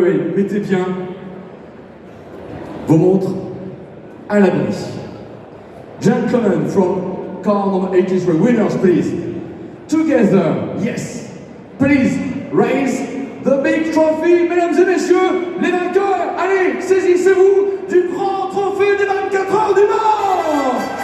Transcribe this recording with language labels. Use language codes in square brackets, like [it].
[fr] Oui, mettez bien vos montres à l'abri. [en] Gentlemen from car number 83, winners please. Together, yes. Please raise the big trophy, [fr] mesdames et messieurs, les vainqueurs. Allez, saisissez-vous du grand trophée des 24 heures du Mans.